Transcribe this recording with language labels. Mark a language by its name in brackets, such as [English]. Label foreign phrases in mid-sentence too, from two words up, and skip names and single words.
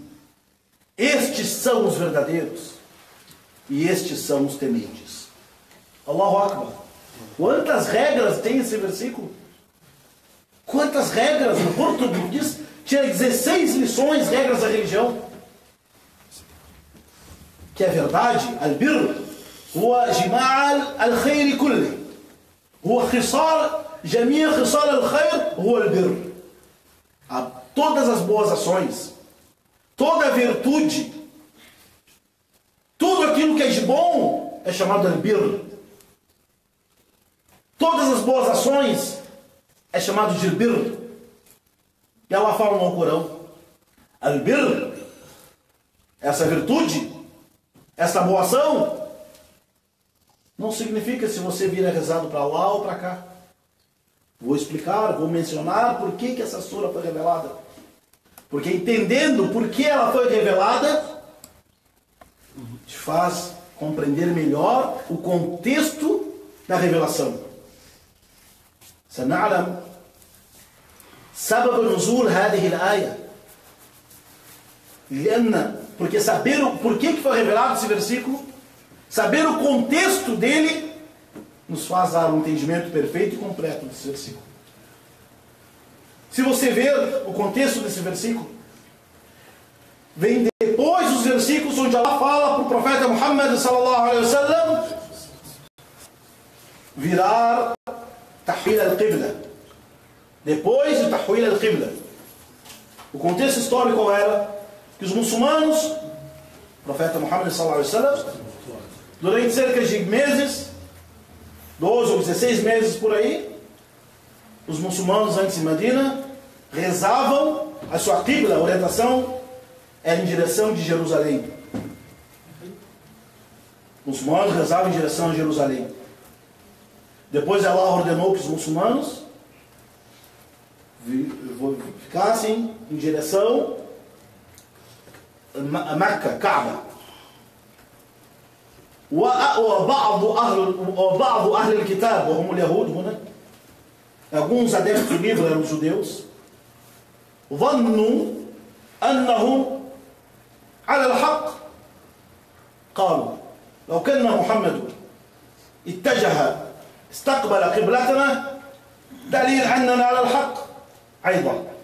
[Portuguese] Estes são os verdadeiros e estes são os tementes. [Arabic] الله أكبر. [Portuguese] Quantas regras tem esse versículo? Quantas regras? No português tinha 16 lições, regras da religião. Que é verdade, [Arabic] البر هو جماع الخير كله. هو خصال، جماع خصال الخير هو البر. [Portuguese] Todas as boas ações, toda a virtude, tudo aquilo que é de bom é chamado al-birr. Todas as boas ações é chamado de birr. E ela fala no Alcorão, al-birr, essa virtude, essa boa ação, não significa se você vir rezado para lá ou para cá. Vou explicar, vou mencionar por que essa sura foi revelada. Porque entendendo por que ela foi revelada, te faz compreender melhor o contexto da revelação. [Arabic] سنعلم سبب نزول هذه الآية. [Portuguese] Porque saber por que foi revelado esse versículo, saber o contexto dele, nos faz dar um entendimento perfeito e completo desse versículo. Se você ver o contexto desse versículo, vem depois dos versículos onde Allah fala para o profeta Muhammad [Arabic] صلى الله عليه وسلم [Portuguese] virar [Arabic] تحويل القبلة. [Portuguese] Depois de [Arabic] تحويل القبلة, [Portuguese] o contexto histórico qual era? Que os muçulmanos, o profeta Muhammad [Arabic] صلى الله عليه وسلم, [Portuguese] durante cerca de meses, 12 ou 16 meses por aí, os muçulmanos antes de Medina rezavam, a sua qibla, a orientação, era em direção de Jerusalém. Os muçulmanos rezavam em direção a Jerusalém. Depois Allah ordenou que os muçulmanos ficassem em direção a Meca, Kaaba. [Arabic] وبعض أهل الكتاب وهم اليهود هنا, [Portuguese] alguns adeptos do livro eram os judeus, [Arabic] ظنوا أنهم على الحق. قالوا لو كان محمد اتجه استقبل قبلتنا دليل أننا على الحق أيضا.